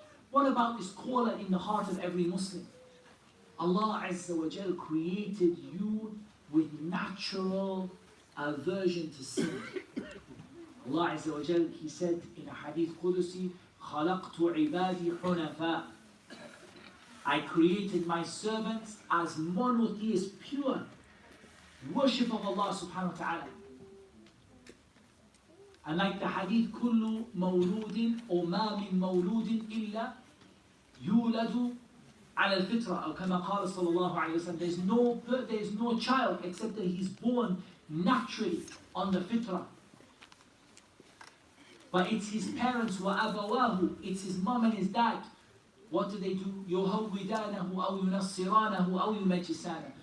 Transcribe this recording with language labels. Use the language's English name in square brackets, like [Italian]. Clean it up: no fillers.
[English] What about this caller in the heart of every Muslim? Allah Azza wa Jal created you with natural aversion to sin. Allah Azza wa Jal, He said in a hadith Qudusi, [Arabic] خَلَقْتُ عِبَادِي حُنَفَاء. [English] I created my servants as monotheists, pure worship of Allah subhanahu wa ta'ala. And like the hadith, [Arabic] كُلُّ مَوْلُودٍ أو مَا مِن مَوْلُودٍ إِلَّا يُولَدُ على الفطرة أو كما قال صلى الله عليه وسلم. [English] There is no child except that he's born naturally on the fitrah. But it's his parents, [Arabic] وَأَبَوَاهُ, [English] it's his mom and his dad. What do? [Arabic] يُهَوِّدَانَهُ أَوْ يُنَصِّرَانَهُ أَوْ يُمَجِّسَانَهُ.